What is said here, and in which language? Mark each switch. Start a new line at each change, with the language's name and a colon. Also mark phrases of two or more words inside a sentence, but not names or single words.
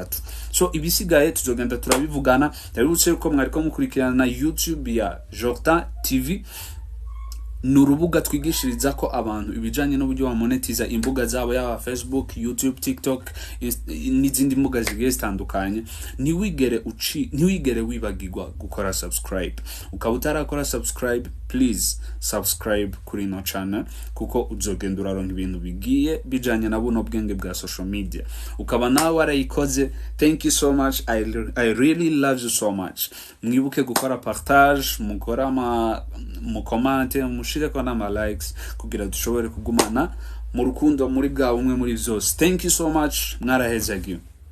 Rundi: So ibisigaye tuzogenda turabivugana. Ndabibutse yuko mwariko mukurikirana na YouTube ya Jordan TV, nurubuga twigishiriza ko abantu ibijanye n'uburyo wa monetiza imbuga zabo ya Facebook, YouTube, TikTok n'izindi mbuga zigiye zitandukanye. Ntiwigere wibagirwa gukora subscribe. Ukaba utarakora subscribe,
English: please subscribe
Rundi: kuri no channel kuko uzogenda uraronka ibintu bigiye bijanye na buno bwenge bwa
English: social media.
Rundi: Ukaba nawe warayikoze,
English: thank you so much. I really love you so much.
Rundi: Mwibuke gukora partage, mukora mu comment, mushire ko na likes kugira dushobore kugumana mu rukundo muri bwa umwe muri byose.
English: Thank you so much,
Rundi: mwarahezagiye.